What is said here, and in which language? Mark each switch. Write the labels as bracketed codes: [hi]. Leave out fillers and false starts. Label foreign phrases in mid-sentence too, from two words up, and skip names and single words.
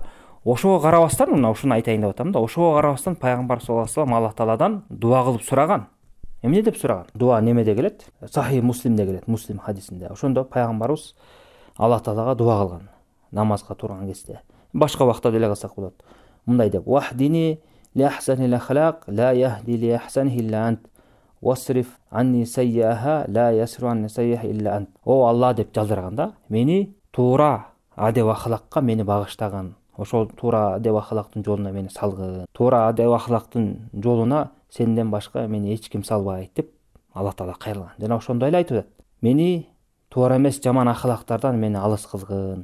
[ky] Ошого карабастан, мына ушуну айтайын деп атам да, ошого карабастан пайгамбар [ar] صلى الله عليه وسلم [ky] Аллах тааладан дуа кылып сураган. Эмне деп сураган? Дуа немеде келет? Сахи Муслимде келет, Муслим хадисинде. Ошондо пайгамбарыбыз Аллах таалага дуа кылган намазга турган кезде. Башка убакта деле кылсак болот. Мындай деп: [ar] "اهدني لأحسن الأخلاق لا يهدي لأحسنها إلا أنت. واصرف عني سيئها لا يصرف عني سيئها إلا أنت." [ky] О Алла деп жалдырганда, мени туура адеп акылакка мени багыштаган. Ошол туура адеп акылактын жолуна мени салгын. Туура адеп акылактын жолуна сенден башка мени эч ким салбайт деп Аллах таала кайрылган. Жана ошондой эле айтып атат: "Мени туура эмес жаман акылактардан мени алыс кылгын.